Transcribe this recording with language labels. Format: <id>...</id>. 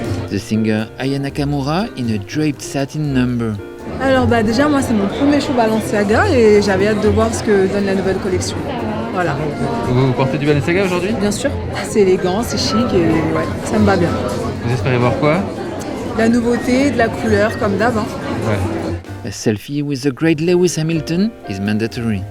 <en>The singer Aya Nakamura in a draped satin number.</en> <fr>Alors déjà moi c'est mon premier show Balenciaga et j'avais hâte de voir ce que donne la nouvelle collection. Voilà. Vous portez du Balenciaga aujourd'hui? Bien sûr, c'est élégant, c'est chic et ouais, ça me va bien. Vous espérez voir quoi? La nouveauté, de la couleur comme d'hab. Hein. Ouais.</fr> <en>A selfie with the great Lewis Hamilton is mandatory.</en>